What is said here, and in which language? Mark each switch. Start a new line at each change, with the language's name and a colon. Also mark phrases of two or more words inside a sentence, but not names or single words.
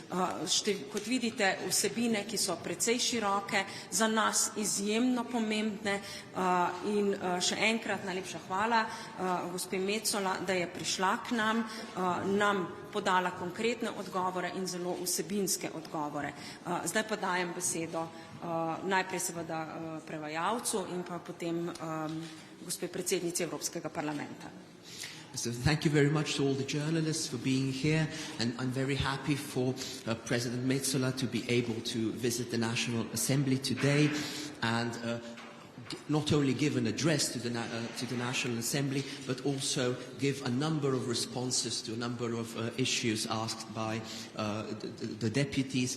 Slovenian: Kot vidite, vsebine, ki so precej široke, za nas izjemno pomembne in še enkrat najlepša hvala gospe Metsola, da je prišla k nam podala konkretne odgovore in zelo vsebinske odgovore. Zdaj pa dajem besedo najprej seveda prevajalcu in pa potem gospe predsednici Evropskega parlamenta.
English: So thank you very much to all the journalists for being here, and I'm very happy for President Metsola to be able to visit the National Assembly today and not only give an address to the National Assembly, but also give a number of responses to a number of issues asked by the deputies.